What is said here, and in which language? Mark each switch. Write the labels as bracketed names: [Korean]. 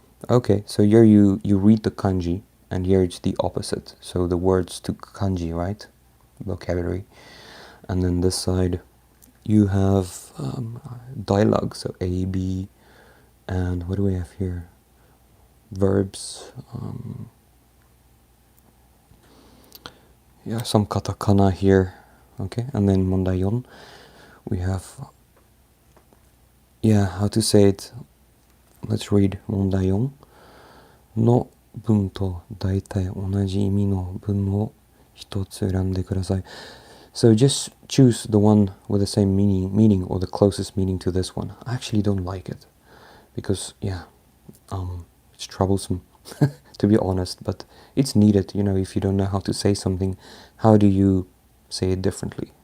[English] okay, so here you read the kanji, and here it's the opposite, so the words to kanji, right, vocabulary, and then this side you have dialogue, so A, B, and what do we have here, verbs, yeah, some katakana here. Okay, and then 問題4, we have, yeah, how to say it. Let's read [Japanese] 問題4の文と大体同じ意味の文を一つ選んでください. [English] So just choose the one with the same meaning or the closest meaning to this one. I actually don't like it because, yeah, it's troublesome to be honest, but it's needed, you know, if you don't know how to say something, how do you say it differently?